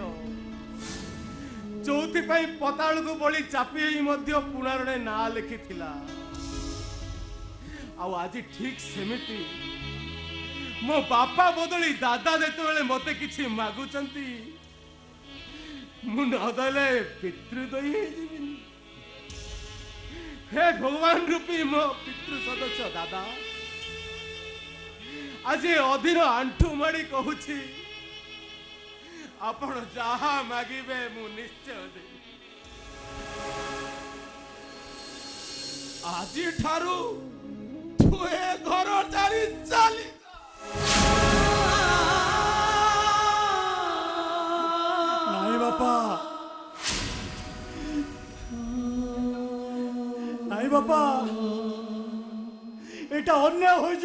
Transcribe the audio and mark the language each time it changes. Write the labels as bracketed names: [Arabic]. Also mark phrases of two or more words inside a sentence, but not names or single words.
[Odia] ଯୋଉଥିପାଇଁ ପତାଳକୁ ବଳି ଚାପି ହେଇ ମଧ୍ୟ ପୁରାଣରେ ନାଁ ଲେଖିଥିଲା। ଆଉ ଆଜି ଠିକ୍ ସେମିତି ମୋ ବାପା ବଦଳି ଦାଦା ଯେତେବେଳେ ମତେ କିଛି ମାଗୁଛନ୍ତି, ମୁଁ ନଦେଲେ ପିତୃଦୟୀ ହେଇଯିବି। ହେ ଭଗବାନ ରୂପୀ ମୋ ପିତୃ ସଦସ୍ୟ ଦାଦା, ଆଜି ଅଧୀର ଆଣ୍ଠୁ ମାଡ଼ି କହୁଛି ଆପଣ ଯାହା ମାଗିବେ ମୁଁ ନିଶ୍ଚୟ ଦେବି। ଆଜିଠାରୁ ତୁ ଏ ଘର ଛାଡ଼ି ଚାଲି ନାଇଁ ବାପା, ନାଇଁ ବାପା, এটা ଅନ୍ୟାୟ ହୋଇଯିବ।